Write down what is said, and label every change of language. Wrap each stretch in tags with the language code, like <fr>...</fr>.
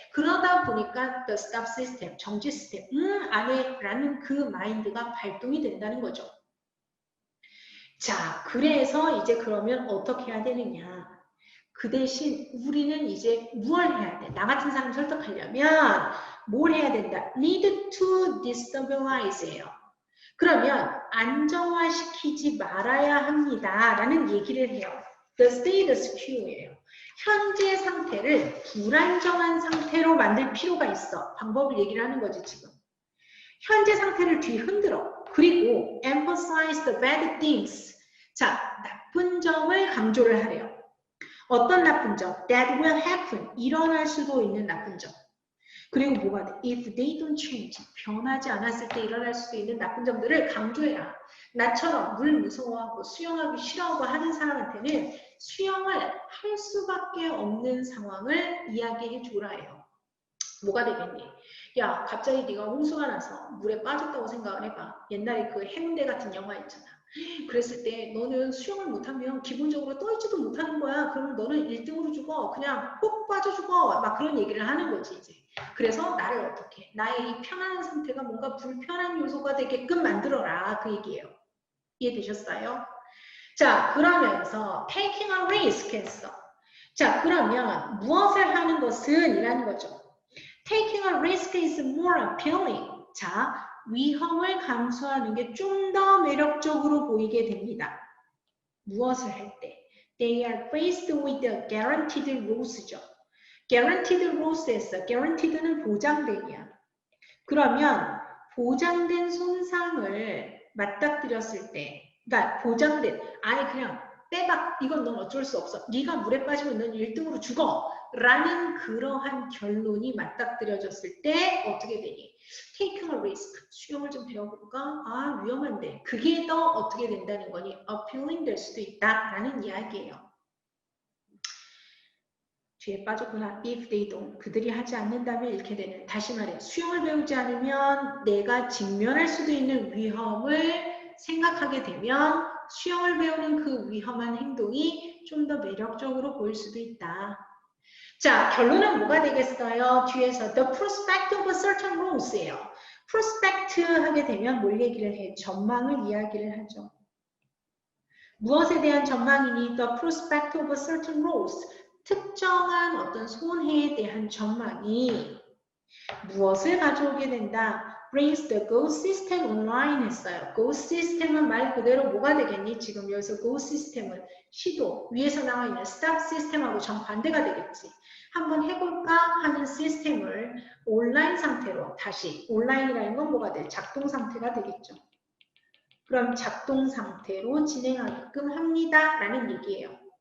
<ko>그러다 보니까</ko> <en>the stop system,</en> <ko>정지 시스템, 안 해. 라는 그 마인드가 발동이 된다는 거죠. 자, 그래서 이제 그러면 어떻게 해야 되느냐. 그 대신 우리는 이제 뭘 해야 돼? 나 같은 사람 설득하려면 뭘 해야 된다?</ko> <en>Need to destabilize예요.</en> <ko>그러면 안정화시키지 말아야 합니다. 라는 얘기를 해요.</ko> <en>The status quo예요.</en> <ko>현재 상태를 불안정한 상태로 만들 필요가 있어. 방법을 얘기를 하는 거지 지금. 현재 상태를 뒤흔들어. 그리고</ko> <en>emphasize the bad things.</en> <ko>자, 나쁜 점을 강조를 하래요. 어떤 나쁜 점?</ko> <en>That will happen.</en> <ko>일어날 수도 있는 나쁜 점. 그리고 뭐가 돼?</ko> <en>If they don't change.</en> <ko>변하지 않았을 때 일어날 수도 있는 나쁜 점들을 강조해라. 나처럼 물 무서워하고 수영하기 싫어하고 하는 사람한테는 수영을 할 수밖에 없는 상황을 이야기해 주라 해요. 뭐가 되겠니? 야, 갑자기 네가 홍수가 나서 물에 빠졌다고 생각을 해봐. 옛날에 그 해운대 같은 영화 있잖아. 그랬을 때 너는 수영을 못하면 기본적으로 떠있지도 못하는 거야. 그러면 너는 1등으로 죽어. 그냥 꼭 빠져 죽어. 막 그런 얘기를 하는 거지 이제. 그래서 나를 어떻게 나의 이 편안한 상태가 뭔가 불편한 요소가 되게끔 만들어라. 그 얘기예요. 이해되셨어요? 자, 그러면서</ko> <en>taking a risk</en> <ko>했어. 자, 그러면 무엇을 하는 것은 이라는 거죠.</ko> <en>Taking a risk is more appealing.</en> <ko>자, 위험을 감수하는 게 좀 더 매력적으로 보이게 됩니다. 무엇을 할 때?</ko> <en>They are faced with a guaranteed loss죠.</en> <ko>guaranteed loss에서 guaranteed는 보장된이야. 그러면 보장된 손상을 맞닥뜨렸을 때, 그러니까 보장된, 아예 그냥 빼박, 이건 넌 어쩔 수 없어. 네가 물에 빠지면 넌 1등으로 죽어. 라는 그러한 결론이 맞닥뜨려졌을 때 어떻게 되니?</ko> <en>Taking a risk.</en> <ko>수영을 좀 배워볼까? 아, 위험한데. 그게 더 어떻게 된다는 거니? appealing 될 수도 있다. 라는 이야기예요. 뒤에 빠졌구나.</ko> <en>If they don't.</en> <ko>그들이 하지 않는다면 이렇게 되는. 다시 말해. 수영을 배우지 않으면 내가 직면할 수도 있는 위험을 생각하게 되면 수영을 배우는 그 위험한 행동이 좀 더 매력적으로 보일 수도 있다. 자, 결론은 뭐가 되겠어요? 뒤에서</ko> <en>the prospect of a certain role예요.</en> <ko>prospect 하게 되면 뭘 얘기를 해? 전망을 이야기를 하죠. 무엇에 대한 전망이니?</ko> <en>The prospect of a certain roles.</en> <ko>특정한 어떤 손해에 대한 전망이 무엇을 가져오게 된다?</ko> <en>brings the goal system online</en> <ko>했어요. goal system은 말 그대로 뭐가 되겠니? 지금 여기서 goal system은 시도, 위에서 나와 있는 stop system하고 정반대가 되겠지. 한번 해볼까 하는 시스템을 온라인 상태로 다시, 온라인이라는 건 뭐가 돼? 작동 상태가 되겠죠. 그럼 작동 상태로 진행하게끔 합니다. 라는 얘기예요.</ko>